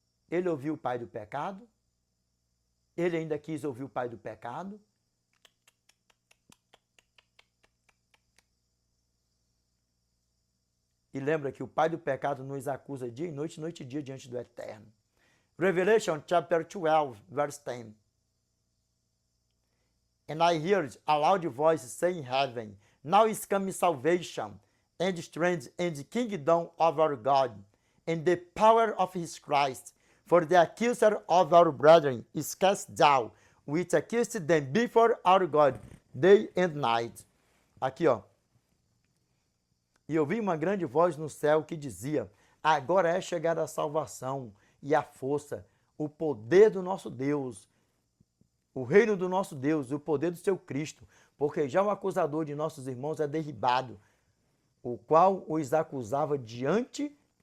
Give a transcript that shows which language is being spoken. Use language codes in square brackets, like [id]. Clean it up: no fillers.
[pt] Ele ouviu o pai do pecado? Ele ainda quis ouvir o pai do pecado? E lembra que o pai do pecado nos acusa dia e noite e dia diante do Eterno. [en] Revelation chapter 12, verse 10. And I heard a loud voice saying in heaven, now is coming salvation, and strength, and the kingdom of our God, and the power of his Christ. For the accuser of our brethren is cast down, which accused them before our God, day and night. [pt] Aqui, ó. E ouvi uma grande voz no céu que dizia, agora é chegada a salvação e a força, o poder do nosso Deus, o reino do nosso Deus, o poder do seu Cristo, porque já o acusador de nossos irmãos é derribado, o qual os acusava diante